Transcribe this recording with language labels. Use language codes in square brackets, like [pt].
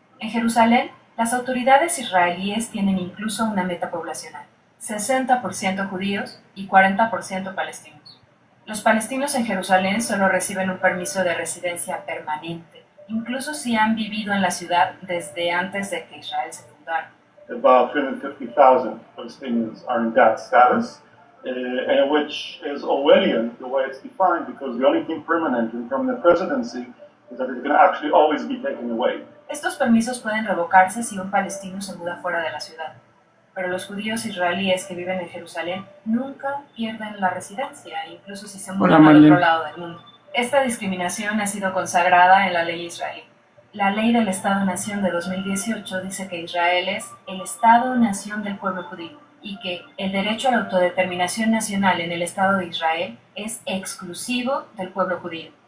[es] En Jerusalén, las autoridades israelíes tienen incluso una meta poblacional: 60% judíos y 40% palestinos. Los palestinos en Jerusalén solo reciben un permiso de residencia permanente, incluso si han vivido en la ciudad desde antes de que Israel se fundara. [en] About 350,000 Palestinians are in that status, and which is Orwellian the way it's defined, because the only thing permanent in permanent residency is that it can actually always be taken away. [es] Estos permisos pueden revocarse si un palestino se muda fuera de la ciudad, pero los judíos israelíes que viven en Jerusalén nunca pierden la residencia, incluso si se mudan al otro lado del mundo. Esta discriminación ha sido consagrada en la ley israelí. La ley del Estado-Nación de 2018 dice que Israel es el Estado-Nación del pueblo judío y que el derecho a la autodeterminación nacional en el Estado de Israel es exclusivo del pueblo judío.